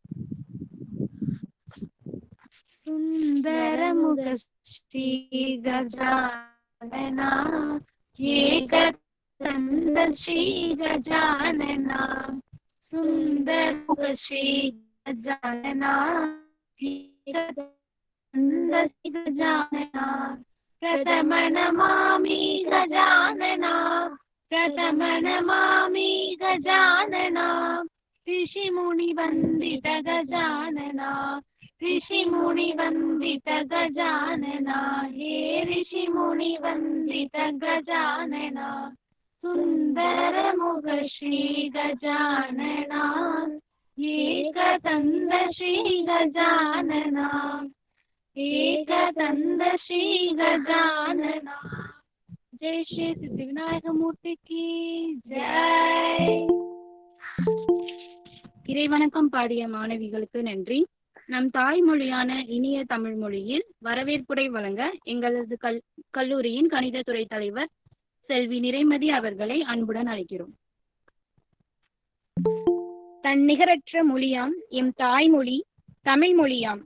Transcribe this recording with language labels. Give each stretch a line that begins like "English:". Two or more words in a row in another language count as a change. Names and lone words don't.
Hindi: सुंदरमुख श्री गजानना एकदंत श्री गजानना सुंदरमुख श्री गजानना एकदंत श्री गजानना प्रथम नमामि गजानना प्रथम नमामि गजानना ऋषि मुनि वंदित गजानना ऋषि मुनि वंदित गजानना हे ऋषि मुनि वंदित गजानना सुंदर मुख श्री गजानना एकदंत श्री गजानना एकदंत श्री गजानना। जय श्री सिद्धिविनायक मूर्ति की जय।
Tamil: இறைவணக்கம் பாடிய மாணவிகளுக்கு நன்றி. நம் தாய்மொழியான இனிய தமிழ் மொழியில் வரவேற்புரை வழங்க எங்களது கல்லூரியின் கணிதத்துறை தலைவர் செல்வி நிறைமதி அவர்களை அன்புடன் அழைக்கிறோம். தன் நிகரற்ற மொழியாம் எம் தாய்மொழி தமிழ் மொழியாம்.